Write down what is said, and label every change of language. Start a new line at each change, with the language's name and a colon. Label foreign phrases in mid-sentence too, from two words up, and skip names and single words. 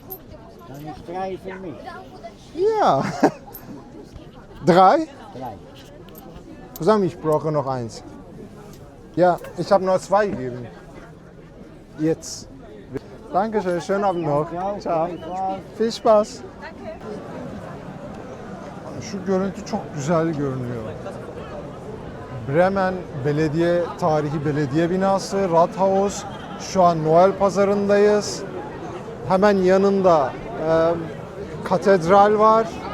German: Dann ist 3 für mich. Ja. Drei? 3. Zusammen, ich brauche noch eins. Ja, ich habe nur zwei gegeben. Jetzt. Dankeschön, schönen Abend noch. Ciao. Viel Spaß.
Turkish: Şu görüntü çok güzel görünüyor. Bremen Belediye Tarihi Belediye Binası, Rathaus. Şu an Noel Pazarı'ndayız. Hemen yanında katedral var.